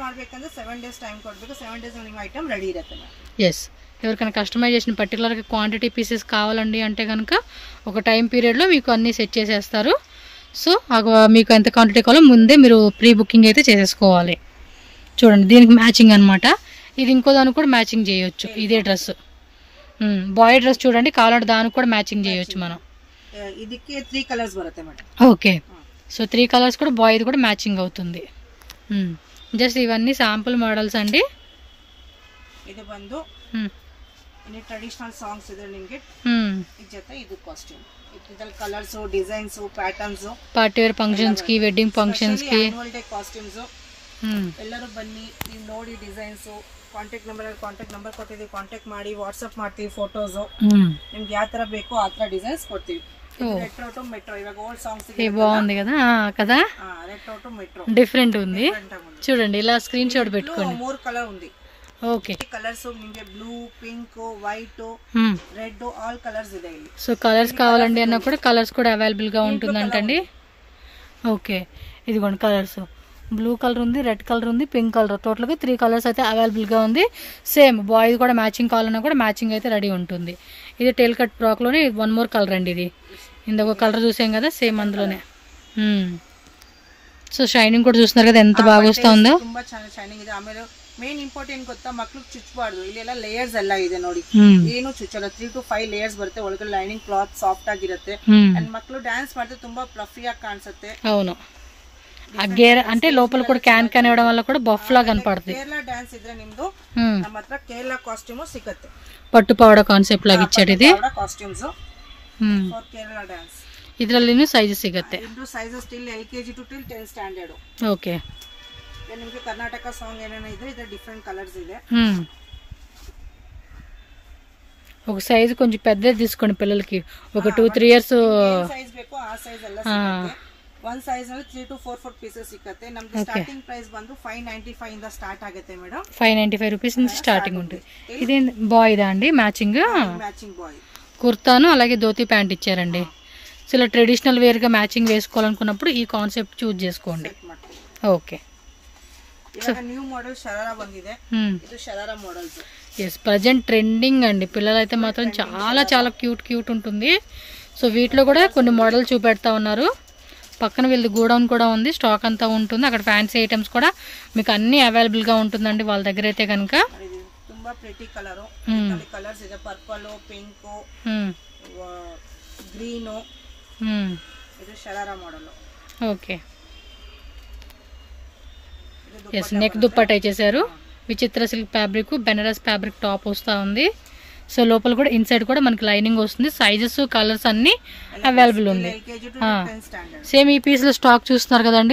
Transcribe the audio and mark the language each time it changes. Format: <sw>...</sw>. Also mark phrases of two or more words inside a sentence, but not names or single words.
<te>ఎస్, ఎవరికైనా కస్టమైజేషన్ పర్టికులర్గా క్వాంటిటీ పీసెస్ కావాలండి అంటే కనుక ఒక టైం పీరియడ్లో మీకు అన్నీ సెట్ చేసేస్తారు. సో మీకు ఎంత క్వాంటిటీ కావాలో ముందే మీరు</te> <en>pre booking</en> <te>అయితే చేసేసుకోవాలి. చూడండి దీనికి మ్యాచింగ్ అనమాట. ఇది ఇంకో దానికి కూడా మ్యాచింగ్ చేయొచ్చు. ఇదే డ్రెస్ బాయ్ డ్రెస్ చూడండి, కావాలంటే దానికి కూడా మ్యాచింగ్ చేయొచ్చు మనం.</te> <kn>ಇದಕ್ಕೆ 3 కలర్స్ ಬರುತ್ತೆ ಮೇಡಮ್.</kn> <te>ఓకే, సో 3 కలర్స్ కూడా బాయ్ది కూడా మ్యాచింగ్ అవుతుంది. జస్ట్ ఇవన్నీ శాంపుల్ మోడల్స్ అండి.</te> <kn>ಇದು ಬಂದು ಇನ್ನು ಟ್ರೆಡಿಷನಲ್ ಸಾಂಗ್ಸ್ ಇದೆ ನಿಮಗೆ. ಈ ಜೊತೆ ಇದು ಕಾಸ್ಟ್ಯೂಮ್, ಇದರಲ್ಲಿ ಕಲರ್ಸ್, ಡಿಸೈನ್ಸ್, ಪ್ಯಾಟರ್ನ್ಸ್,</kn> <en>party wear functions</en> <kn>ಗೆ,</kn> <en>wedding functions</en> <kn>ಗೆ,</kn> <en>annual day costumes.</en> <kn>ಎಲ್ಲರೂ ಬನ್ನಿ, ನೀವು ನೋಡಿ ಡಿಸೈನ್ಸ್. ಕಾಂಟ್ಯಾಕ್ಟ್ ನಂಬರ್ ಕೊಟ್ಟಿದ್ದೀವಿ, ಕಾಂಟ್ಯಾಕ್ಟ್ ಮಾಡಿ, ವಾಟ್ಸ್ಆಪ್ ಮಾಡ್ತೀವಿ ಫೋಟೋಸ್. ನಿಮ್ಗೆ ಯಾವ ತರ ಬೇಕೋ ಆ ತರ ಡಿಸೈನ್ಸ್ ಕೊಡ್ತೀವಿ.</kn> <en>retro to metro,</en> <te>ఇವಾಗ</te> <en>old songs</en> <te>బాగుంది కదా కదా.</te> <en>retro to metro</en> <te>డిఫరెంట్ ఉంది చూడండి. ఇలా</te> <en>screen shot</en> <te>పెట్టుకోండి. 3 కలర్ ఉంది. ఓకే,</te> <kn>కలర్స్ నిಮಗೆ</kn> <en>blue, pink, white, red all colors</en> <kn>ಇದೆ ಇಲ್ಲಿ.</kn> <te>సో కలర్స్ కావాలండి అన్న కూడా కలర్స్ కూడా అవైలబుల్ గా ఉంటుందంటండి. ఓకే, ఇదిగోండి కలర్స్. బ్లూ కలర్ ఉంది, రెడ్ కలర్ ఉంది, పింక్ కలర్. టోటల్గా 3 కలర్స్ అయితే అవైలబుల్గా ఉంది. సేమ్ బాయ్ది కూడా మ్యాచింగ్ కావాలన్నా కూడా మ్యాచింగ్ అయితే రెడీ ఉంటుంది. ఇది</te> <en>tail cut frock 1 more color</en> <te>అండి. ఇది ఇంకొక కలర్ చూసాం కదా, సేమ్ అందులోనే. సో షైనింగ్ కూడా చూస్తున్నారు కదా ఎంత బాగా వస్తుందో.</te> <kn>ತುಂಬಾ ಚೆನ್ನಾಗಿ ಶೈನಿಂಗ್ ಇದೆ. ಆಮೇಲೆ</kn> <en>main important</en> <kn>ಗೊತ್ತಾ, ಮಕ್ಕಳಿಗೆ ಚುಚ್ಚಬಾರ್ದು. ಇಲ್ಲೆಲ್ಲ ಲೇಯರ್ಸ್ ಎಲ್ಲ ಇದೆ ನೋಡಿ, ಏನು ಚುಚ್ಚಲ್ಲ. 3 to 5 ಲೇಯರ್ಸ್ ಬರುತ್ತೆ. ಒಳಗಡೆ</kn> <en>lining cloth soft</en> <kn>ಆಗಿರುತ್ತೆ. ಅಂಡ್ ಮಕ್ಕಳು ಡ್ಯಾನ್ಸ್ ಮಾಡ್ತಾರೆ, ತುಂಬಾ ಫ್ಲಫಿ ಆಗಿ ಕಾಣಿಸುತ್ತೆ.</kn> <te>అవును, ఆ గేర్ అంటే లోపల కూడా క్యాన్ ఇవ్వడం వల్ల కూడా బఫ్ లా కనపడుతుంది.</te> <kn>కేరళ డాన్స్ ఇದ್ರೆ ನಿಮ್ದು ನಮ್ಮ ಹತ್ರ ಕೇರಳ ಕಾಸ್ಟ್ಯೂಮ್ ಸಿಗುತ್ತೆ.</kn> <te>పట్టు పావడ కాన్సెప్ట్ లాగా ఇచ్చాడు ఇది.</te> <en>costumes for Kerala dance.</en> <kn>ಇದರಲ್ಲಿ ಸೈಜ್ ಸಿಗುತ್ತೆ. ಇದು</kn> <en>sizes till LKG to till 10th standard.</en> <kn>ಓಕೆ, ನಿಮಗೆ ಕರ್ನಾಟಕ ಸಾಂಗ್ ಏನೇನ ಇದೆ, ಇದರ ಡಿಫರೆಂಟ್ ಕಲರ್ಸ್ ಇದೆ.</kn> <te>ఒక సైజ్ కొంచెం పెద్దది తీసుకోండి పిల్లలకి. ఒక 2-3 ఇయర్స్</te> <kn>సైజ్ ಬೇಕು ఆ సైజ్ ಎಲ್ಲ ಸಿಗುತ್ತೆ. ಒನ್ ಸೈಜ್ ನಲ್ಲಿ 3 to 4 ಪೀಸಸ್ ಸಿಗುತ್ತೆ. ನಮ್ದು</kn> <en>starting price</en> <kn>ಬಂದು 595 ಇಂದ ಸ್ಟಾರ್ಟ್ ಆಗುತ್ತೆ ಮೇಡಮ್. 595</kn> <te>రూపీస్ నుంచి స్టార్టింగ్ ఉంటుంది. ఇది బాయ్ దా అండి మ్యాచింగ్? మ్యాచింగ్ బాయ్ కుర్తాను అలాగే ధోతి ప్యాంట్ ఇచ్చారండి. సో ఇలా</te> <en>traditional wear</en> <te>గా మ్యాచింగ్ వేసుకోవాలనుకున్నప్పుడు ఈ కాన్సెప్ట్ చూస్ చేసుకోండి. ఓకే,</te> <kn>ఇವಾಗ</kn> <en>new model sharara</en> <kn>ಬಂದಿದೆ. ఇది షరారా మోడల్స్.</kn> <te>ఎస్,</te> <en>present trending</en> <te>అండి. పిల్లలైతే మాత్రం చాలా చాలా క్యూట్ ఉంటుంది. సో వీటిలో కూడా కొన్ని మోడల్ చూపెడతా ఉన్నారు. పక్కన వీళ్ళది గోడౌన్ కూడా ఉంది, స్టాక్ అంతా ఉంటుంది. అక్కడ</te> <en>fancy items</en> <te>కూడా మీకు అన్ని అవైలబుల్ గా ఉంటుందండి వాళ్ళ దగ్గర అయితే కనుక.</te> <kn>ತುಂಬಾ</kn> <en>pretty color,</en> <kn>ಕಲರ್ಸ್ ಇದೆ. ಪರ್ಪಲ್, ಪಿಂಕ್, ಗ್ರೀನ್. ಇದು ಶರಾರಾ మోడల్.</kn> <te>ఓకే, ఎస్, నెక్ దుప్పట్టా ఇచ్చేసారు. విచిత్ర</te> <en>silk fabric, Benaras fabric top</en> <te>వస్తూ ఉంది. సో లోపల కూడా ఇన్సైడ్ కూడా మనకి లైనింగ్ వస్తుంది. సైజెస్, కలర్స్ అన్ని అవైలబుల్ ఉంది. సేమ్ ఈ పీస్ లో స్టాక్ చూస్తున్నారు కదండి.</te>